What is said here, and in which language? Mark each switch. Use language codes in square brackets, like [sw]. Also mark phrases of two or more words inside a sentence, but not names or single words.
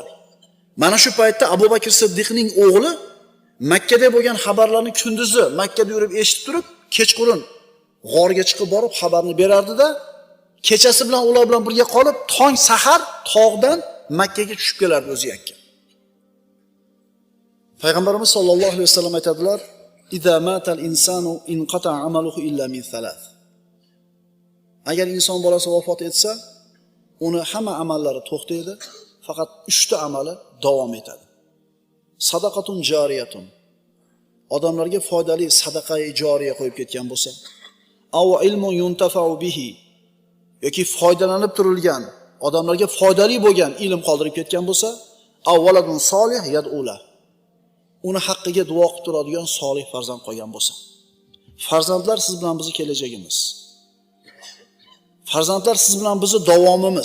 [uz] Mana shu paytda Abu Bakr Siddiqning o'g'li Makka da bo'lgan xabarlarni kunduzi Makkada yurib eshitib turib, kechqurun g'orga chiqib borib xabarni berardi-da, kechasi bilan ular bilan birga qolib, tong sahar tog'dan Makkaga tushib kelardi o'zi yakka. Payg'ambarimiz [ar] صلى الله عليه وسلم [uz] aytadilar: [ar] "إذا مات الإنسان انقطع عمله إلا من ثلاث." [uz] Agar inson bolasi vafot etsa, uni hamma amallari to'xtaydi, faqat 3 ta amali davom etadi. [ar] صدقة جارية. [uz] Odamlarga foydali sadaqa-i joriya qo'yib ketgan bo'lsa, [ar] أو علم ينتفع به, [uz] yoki foydalanib turilgan, odamlarga foydali bo'lgan ilm qoldirib ketgan bo'lsa, [ar] أو ولد صالح يدعو له. [uz] Uni haqqiga duo qilib turadigan solih farzand qolgan bo'lsa. Farzandlar siz bilan bizning kelajagimiz. Farzandlar siz bilan bizning davomimiz.